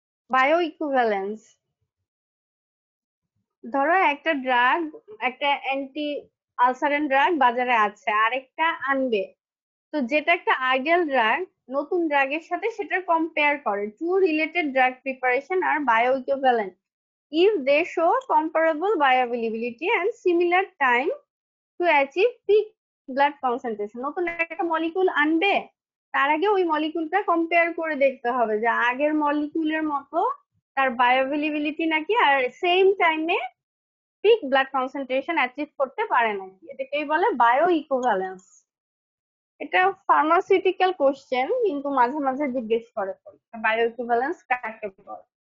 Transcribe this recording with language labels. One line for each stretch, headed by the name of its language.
Bangla: Bio equivalence, ধরো একটা drug, একটা অ্যান্টি আলসারেন ড্রাগ বাজারে আছে, আরেকটা আনবে। তো যেটা একটা আইডিয়াল ড্রাগ, নতুন ড্রাগের সাথে সেটা কম্পেয়ার করে।
English: Two related drug preparation আর bio equivalent if they show comparable bioavailability and similar time to achieve peak blood concentration।
Bangla: নতুন একটা মলিকিউল আনবে, তার আগে ওই মলিকিউলটা কম্পেয়ার করে দেখতে হবে যে আগের মলিকিউলের মতো তার বায়োঅ্যাভেলেবিলিটি নাকি, আর সেম টাইমে পিক ব্লাড কনসেন্ট্রেশন অ্যাচিভ করতে পারে নাকি। এটাকেই বলে বায়ো ইকুইভ্যালেন্স। এটা ফার্মাসিউটিক্যাল কোশ্চেন, কিন্তু মাঝে মাঝে জিজ্ঞেস করে বায়ো ইকুইভ্যালেন্স কাকে বলে।